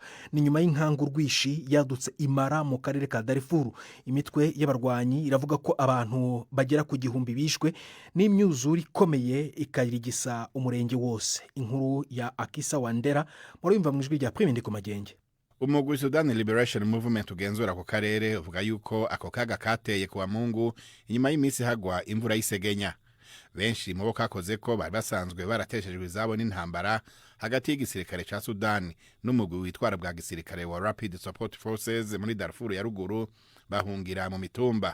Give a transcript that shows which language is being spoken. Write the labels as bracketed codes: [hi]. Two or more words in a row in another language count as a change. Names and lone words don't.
[rn] Ni nyuma y'inkangu rwishi yadutse imara mu karere ka Darfur. Imitwe y'abarwanyi iravuga ko abantu bagera ku 1000 bishwe n'imyuzure ikomeye ikayirigisa umurenge wose. Inkuru ya Akisa Wandera murumva mu ijwi rya Premier ku Magenge. Umugwi Sudan Liberation Movement ugenzura ku karere uvuga yuko ako kaga kateye kuwa Mungu inyuma y'imisi hagwa imvura y'isegenya. Benshi mu bo kakoze ko bari basanzwe barateshejwe izabo n'intambara hagati y'igisirikare ca Sudan n'umugwi witwara bwa gisirikare wa Rapid Support Forces muri Darfur ya ruguru bahungira mu mitumba.